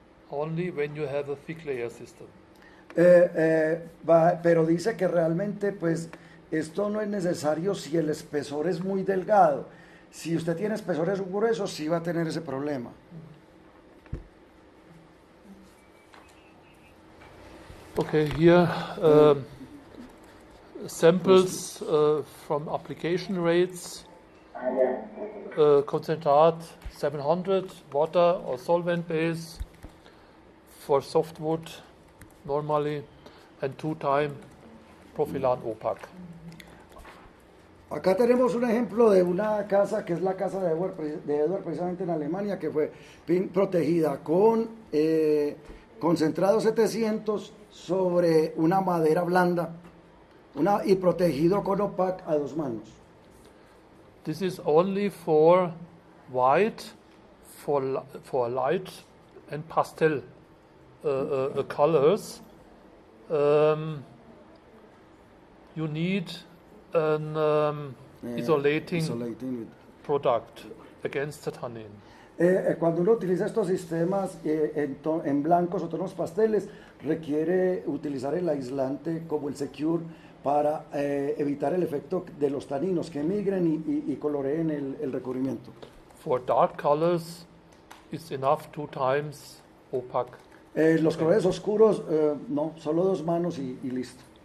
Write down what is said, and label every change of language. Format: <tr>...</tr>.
<en>Only when you have a thick layer system.</en> <es>Pero dice que realmente pues esto no es necesario si el espesor es muy delgado. Si usted tiene espesores gruesos, sí va a tener ese problema.</es> <en>Okay, here samples from application rates. Concentrat 700, water or solvent base for softwood normally, and 2-time Profilan opaque.</en> <es>Acá tenemos un ejemplo de una casa que es la casa de Edward precisamente en Alemania, que fue protegida con concentrado 700 sobre una madera blanda y protegido con opaque a 2 manos.</es> <en>This is only for white, for light and pastel colors. You need an isolating product against the tannin.</en> <es>Cuando uno utiliza estos sistemas en blancos o tonos pasteles, requiere utilizar el aislante como el Secure para evitar el efecto de los taninos que migren y coloreen el recubrimiento.</es> <en>For dark colors, it's enough 2 times opaque.</en> <es>Los colores oscuros, no, solo 2 manos y listo.</es>